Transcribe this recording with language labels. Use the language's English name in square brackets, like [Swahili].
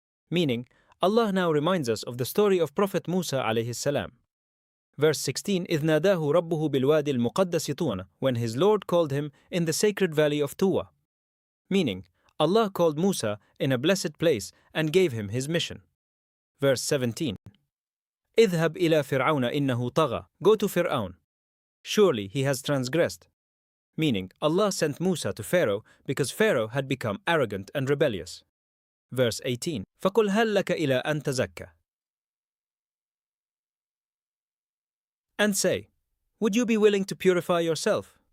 [English] Meaning, Allah now reminds us of the story of Prophet Musa alayhi salam. Verse 16. [Arabic] إِذْ نَادَاهُ رَبُّهُ بِالْوَادِ الْمُقَدَّسِ طُوًى, [English] when his Lord called him in the sacred valley of Tuwa. Meaning, Allah called Musa in a blessed place and gave him his mission. Verse 17. [Arabic] اذهب إلى فرعون إنه طغى, [English] go to Fir'aun. Surely he has transgressed. Meaning, Allah sent Musa to Pharaoh because Pharaoh had become arrogant and rebellious. Verse 18. [Arabic] فَقُلْ هَلْ لَكَ إِلَىٰ أَن تَزَكَّى, [English] and say, would you be willing to purify yourself?